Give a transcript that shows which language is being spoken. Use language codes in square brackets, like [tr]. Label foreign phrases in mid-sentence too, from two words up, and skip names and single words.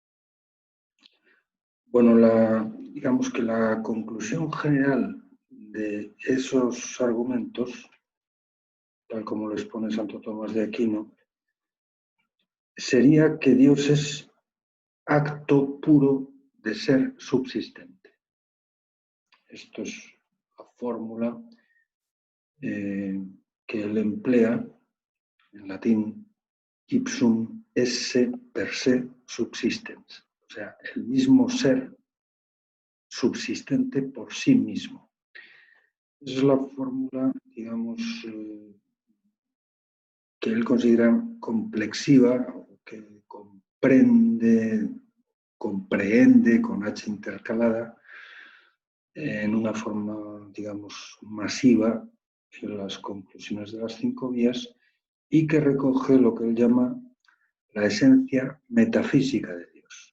[es] Bueno, digamos que la conclusión general de esos argumentos, tal como lo expone Santo Tomás de Aquino, sería que Dios es acto puro de ser subsistente. Esto es la fórmula que él emplea en latín, [la] ipsum esse per se subsistens, [es] o sea, el mismo ser subsistente por sí mismo. Esa es la fórmula, digamos, que él considera complexiva, que comprehende con H intercalada en una forma, digamos, masiva en las conclusiones de las 5 vías y que recoge lo que él llama la esencia metafísica de Dios.